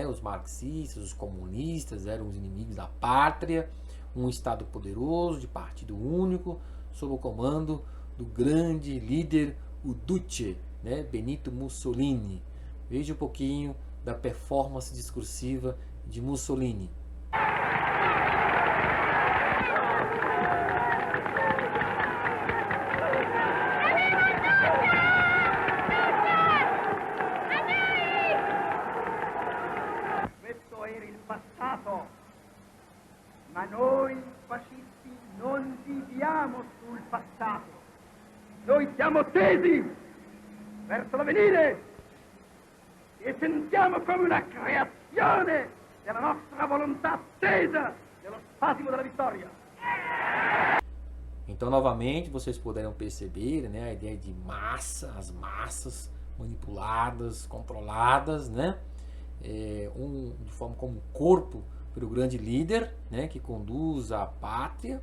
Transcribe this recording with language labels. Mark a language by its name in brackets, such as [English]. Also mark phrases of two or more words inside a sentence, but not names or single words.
[Portuguese] Os marxistas, os comunistas eram os inimigos da pátria, um Estado poderoso, de partido único, sob o comando do grande líder, o Duce, né? Benito Mussolini. Veja um pouquinho da performance discursiva de Mussolini. [Italian] Questo era il passato, ma noi fascisti non viviamo sul passato. Noi siamo tesi verso l'avvenire e sentiamo come una creazione della nostra volontà attesa dello spasimo della vittoria. [Portuguese] Então, novamente, vocês puderam perceber, né, a ideia de massa, as massas manipuladas, controladas, né, de forma como corpo pelo grande líder, né, que conduz a pátria.